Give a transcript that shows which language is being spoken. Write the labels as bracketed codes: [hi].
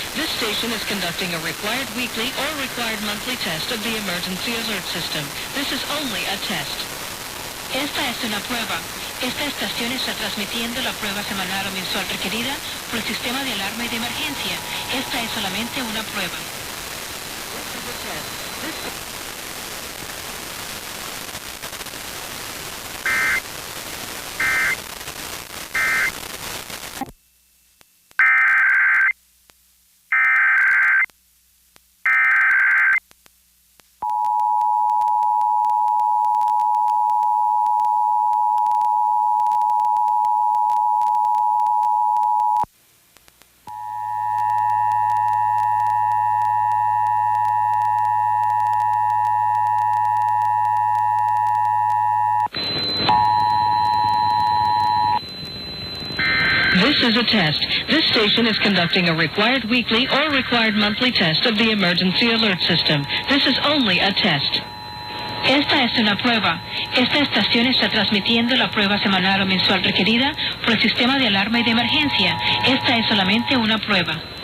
[en] This station is conducting a required weekly or required monthly test of the emergency alert system. This is only a test. [es] Esta es una prueba. Esta estación está transmitiendo la prueba semanal o mensual requerida por el sistema de alarma y de emergencia. Esta es solamente una prueba. [en] This is a test. This is a test. This station is conducting a required weekly or required monthly test of the emergency alert system. This is only a test. [es] Esta es una prueba. Esta estación está transmitiendo la prueba semanal o mensual requerida por el sistema de alarma y de emergencia. Esta es solamente una prueba.